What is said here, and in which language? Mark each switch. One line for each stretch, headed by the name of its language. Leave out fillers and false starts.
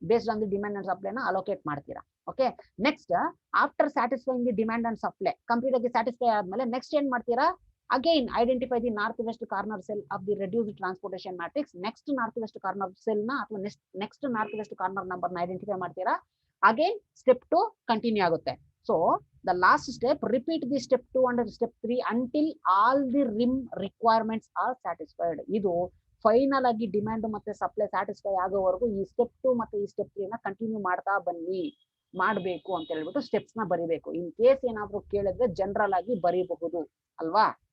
Kannada: Based on the demand and supply ನ allocate ಮಾಡ್ತೀರಾ.
English: okay, next after satisfying the demand and supply
Kannada: complete ಆಗಿ satisfy ಆದ್ಮೇಲೆ next ಏನ್ ಮಾಡ್ತೀರಾ?
English: Again identify the north west corner cell of the reduced transportation matrix.
Kannada: Next north West corner cell ನ ಅಥವಾ next north West corner number ನ identify ಮಾಡ್ತೀರಾ. Again step 2 continue ಆಗುತ್ತೆ.
English: So the last step, repeat the step 2 and step 3 until all the rim requirements are satisfied.
Kannada: ಇದು final ಆಗಿ demand ಮತ್ತೆ supply satisfy ಆಗೋವರೆಗೂ ಈ ಸ್ಟೆಪ್ 2 ಮತ್ತೆ ಈ ಸ್ಟೆಪ್ 3 ನ ಕಂಟಿನ್ಯೂ ಮಾಡ್ತಾ ಬನ್ನಿ, ಮಾಡಬೇಕು ಅಂತ ಹೇಳ್ಬಿಟ್ಟು ಸ್ಟೆಪ್ಸ್ ನ ಬರಿಬೇಕು. ಇನ್ ಕೇಸ್ ಏನಾದ್ರೂ ಕೇಳಿದ್ರೆ ಜನರಲ್ ಆಗಿ ಬರೀಬಹುದು ಅಲ್ವಾ?